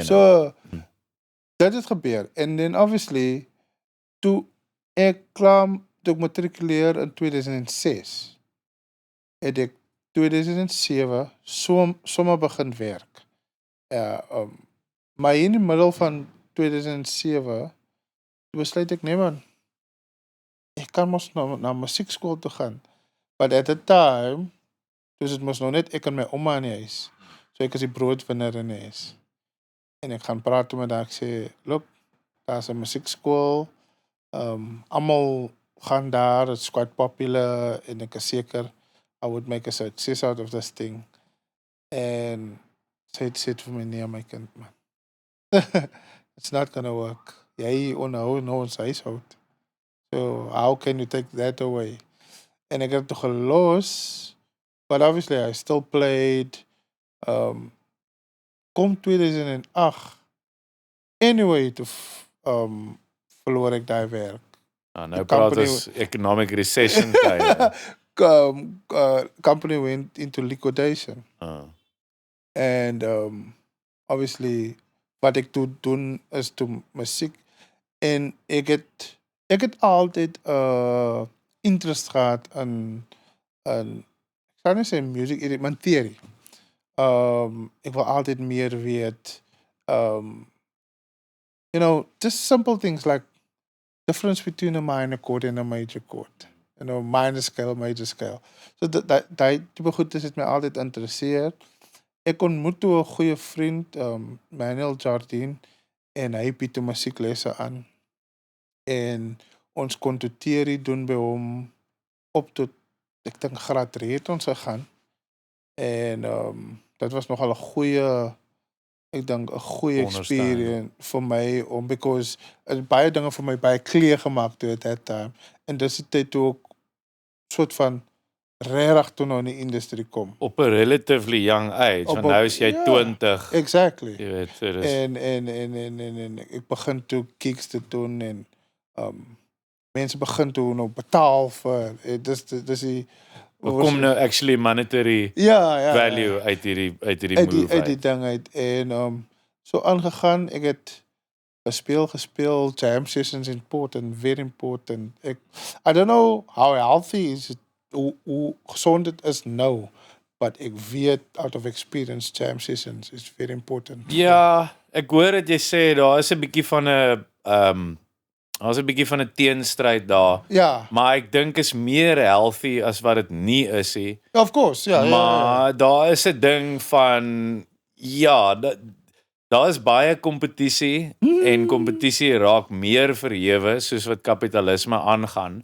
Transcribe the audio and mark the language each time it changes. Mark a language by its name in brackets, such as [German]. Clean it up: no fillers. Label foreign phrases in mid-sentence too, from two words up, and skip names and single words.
[Afrikaans] So, dit het gebeur, en [English] then obviously, [Afrikaans] toe ek matrikuleer in 2006, het ek 2007 sommer begin werk. Maar in die middel van 2007 besluit ek, nee man, ek kan mos na musiekskool toe gaan. [English] But at the time, [Afrikaans] dus het mos nou net ek en my ouma in die huis. So ek is die broodwinner in die huis. En ek gaan praat met haar, ek sê, look, daar is 'n musiekskool, almal gaan daar, [English] it's quite popular, [Afrikaans] en ek is seker, [English] I would make a success out of this thing. [Afrikaans] En sy het vir my, nee, my kind, man. [English] It's not gonna work. [Afrikaans] Jy onderhou nou ons huishoud. [English] So how can you take that away? [Afrikaans] En ek het het toe gelos, [English] but obviously I still played. [Afrikaans] Kom 2008. Anyway, toe verloor ek daai werk. Nou praat ons [English] economic recession [Afrikaans] tye. [English] Company went into liquidation. And obviously, [Afrikaans] wat ek toe doen is toe musiek. En ek het altyd interest gehad in ek kan nie sê music, maar theory. Ek wil altyd meer weet. [English] Just simple things like difference between a minor chord and a major chord. Minor scale, major scale. [Afrikaans] So die tipe goed het my altyd interesseer. Ek ontmoet toe 'n goeie vriend, Manuel Jardine, en hy bied toe musieklesse aan. En ons kon toe theory doen by hom op tot, ek dink graad 3 het ons gegaan. En dit was nogal 'n goeie experience vir my, because baie dinge vir my baie clear gemaak toe [English] at that time. [Afrikaans] En dis die tyd toe ook soort van regtig toe nou in die industrie kom. Op 'n [English] relatively young age, [Afrikaans] want nou is jy 20. [English] Exactly. [Afrikaans] Jy weet, so dis En ek begin toe gigs te doen en mense begin toe nou betaal vir dis die kom nou [English] actually monetary value [Afrikaans] uit hierdie move uit die ding uit. En so aangegaan, ek het gespeel, [English] jam sessions important, very important. I don't know how healthy is it, [Afrikaans] hoe gezond het is nou, [English] but [Afrikaans] ek weet [English] out of experience, jam sessions is very important. [Afrikaans] Ja, ek hoor dat jy sê daar is 'n bietjie van 'n teenstryd daar. Ja. Maar ek dink is meer healthy as wat dit nie is nie. [English] Of course, ja. [Afrikaans] Maar daar is 'n ding van daar is baie kompetisie en kompetisie raak meer verhewe soos wat kapitalisme aangaan.